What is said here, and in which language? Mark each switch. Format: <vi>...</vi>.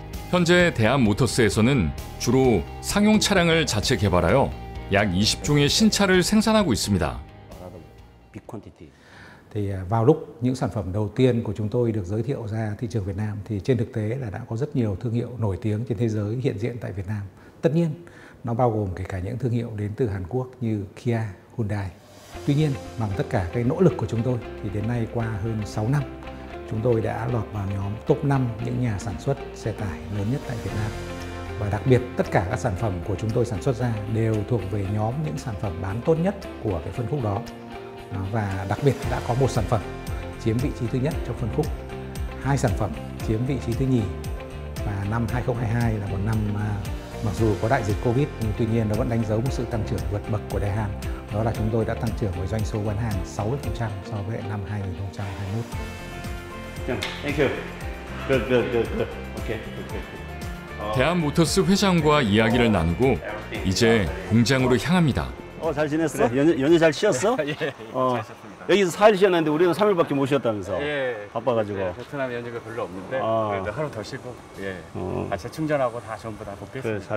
<ko>현재 대한모터스에서는 주로 상용 차량을 자체 개발하여 약 20종의 신차를 생산하고 있습니다.</ko> <en>Big quantity.</en> <vi>Thì vào lúc những sản phẩm đầu tiên của chúng tôi được giới thiệu ra thị trường Việt Nam thì trên thực tế là đã có rất nhiều thương hiệu nổi tiếng trên thế giới hiện diện tại Việt Nam. Tất nhiên, nó bao gồm kể cả những thương hiệu đến từ Hàn Quốc như Kia, Hyundai. Tuy nhiên, bằng tất cả cái nỗ lực của chúng tôi thì đến nay qua hơn 6 năm, chúng tôi đã lọt vào nhóm top 5 những nhà sản xuất xe tải lớn nhất tại Việt Nam. Và đặc biệt tất cả các sản phẩm của chúng tôi sản xuất ra đều thuộc về nhóm những sản phẩm bán tốt nhất của cái phân khúc đó. Và đặc biệt đã có một sản phẩm chiếm vị trí thứ nhất trong phân khúc, 2 sản phẩm chiếm vị trí thứ nhì. Và năm 2022 là một năm mặc dù có đại dịch Covid nhưng tuy nhiên nó vẫn đánh dấu một sự tăng trưởng vượt bậc của Daehan. Đó là chúng tôi đã tăng trưởng với doanh số bán hàng 60% so với năm 2021.</vi> <en>Thank you. Good. Okay.</en> <ko>대한모터스 회장과 이야기를 나누고 이제 공장으로 향합니다. 잘 지냈어? 그래. 연휴 잘 쉬었어? 예, 잘 쉬었습니다. 여기서 4일 쉬었는데 우리는 3일밖에 못 쉬었다면서. 예. 바빠가지고. 네, 베트남 연휴가 별로 없는데 그래도 하루 더 쉬고 같이 충전하고 다 전부 다 복귀했습니다.</ko>